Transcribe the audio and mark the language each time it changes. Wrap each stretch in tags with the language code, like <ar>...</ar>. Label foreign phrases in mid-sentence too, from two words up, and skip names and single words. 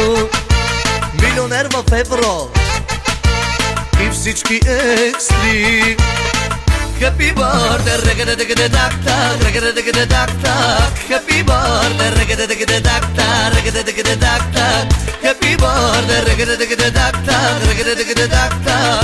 <bg>Милионер в евро и всички екстри.</bg> <en>Happy birthday, reggae-digga-digga-dak-tak, reggae-digga-digga-dak-tak. Happy birthday, reggae-digga-digga-dak-tak, reggae-digga-digga-dak-tak. Happy birthday, reggae-digga-digga-dak-tak, reggae-digga-digga-dak-tak.</en>